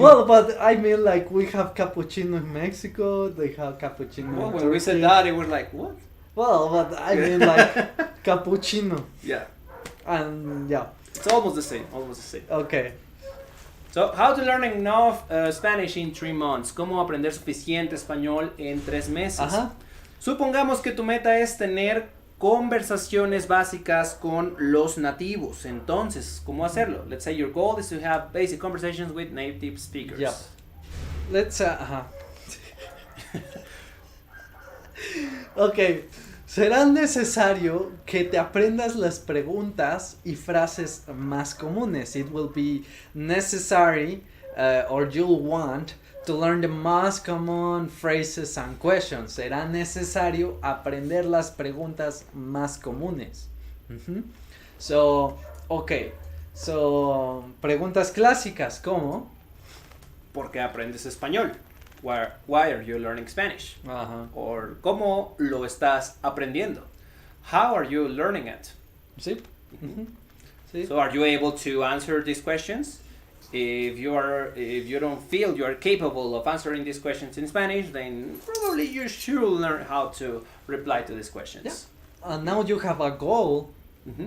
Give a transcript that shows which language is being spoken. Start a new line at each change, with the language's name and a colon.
English: Well, but I mean, like, we have cappuccino in Mexico, they have cappuccino Well, in when we Turkey. said that, it was like, what? Well, but I mean, like, cappuccino. Yeah. And, yeah. It's almost the same, Okay. So, how to learn enough Spanish in 3 months.
Spanish: ¿Cómo aprender suficiente español en 3 meses? Ajá. Supongamos que tu meta es tener conversaciones básicas con los nativos. Entonces, ¿cómo hacerlo?
English: Let's say your goal is to have basic conversations with native speakers. Yep. Let's, Ok.
Spanish: Será necesario que te aprendas las preguntas y frases más comunes.
English: It will be necessary, or you'll want to learn the most common phrases and questions.
Spanish: Será necesario aprender las preguntas más comunes.
English: So, okay. So,
Spanish: preguntas clásicas como ¿Por qué aprendes español?
English: Why are you learning Spanish?
Spanish: Or ¿cómo lo estás aprendiendo?
English: How are you learning it?
Spanish: Sí. Sí.
English: So are you able to answer these questions? If you don't feel you are capable of answering these questions in Spanish, then probably you should learn how to reply to these questions. Yeah. Now you have a goal. Mm-hmm.